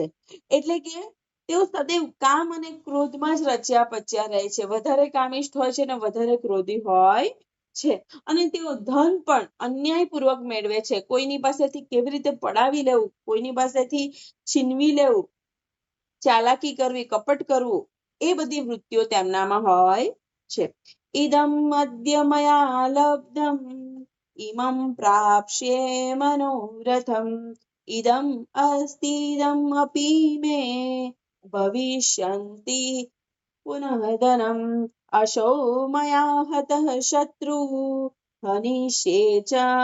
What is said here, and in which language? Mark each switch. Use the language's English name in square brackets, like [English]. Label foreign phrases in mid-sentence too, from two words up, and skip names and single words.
[Gujarati] એટલે કે તેઓ સદૈવ કામ અને ક્રોધમાં જ રચ્યા પચ્યા રહે છે, વધારે કામિષ્ઠ હોય છે અને વધારે ક્રોધી હોય છે, અને તેઓ ધન પણ અન્યાયપૂર્વક મેળવે છે. કોઈની પાસેથી કેવી રીતે પડાવી લેવું, કોઈની પાસેથી છીનવી લેવું, ચાલાકી કરવી, કપટ કરવું, એ બધી વૃત્તિઓ તેમનામાં હોય છે. [Sanskrit] ઇદમ અદ્ય મયા લબ્ધમ इमं प्राप्स्ये मनोरथम् इदम् अस्तीदम् अपि मे भविष्यन्ति पुनः धनम् अशो मया हतः शत्रुः हनिष्ये च